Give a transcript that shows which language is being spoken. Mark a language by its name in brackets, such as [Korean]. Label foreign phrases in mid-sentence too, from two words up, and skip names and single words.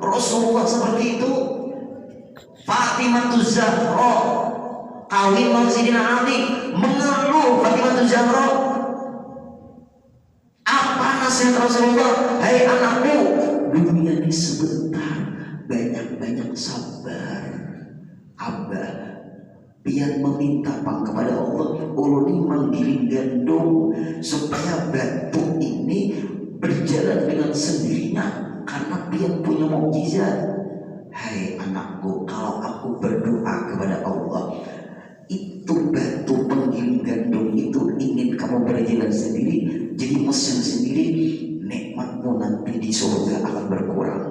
[Indonesian] Rasulullah seperti itu. Fatimah Zahra kawin sama Sayyidina Ali, mengeluh Fatimah Zahra. Apa nasihat Rasulullah? Hai anakku, dunia ini sebentar, banyak-banyak sabar. [Banjar] Abah pian meminta pang kepada Allah, uluni menggiling gandum supaya batu ini berjalan dengan sendirinya karena pian punya mukjizat. [Indonesian] Hai anakku, kalau aku berdoa kepada Allah, itu batu penggiling gandum itu ingin kamu berjalan sendiri, jadi mesin sendiri, nikmatmu nanti di surga akan berkurang.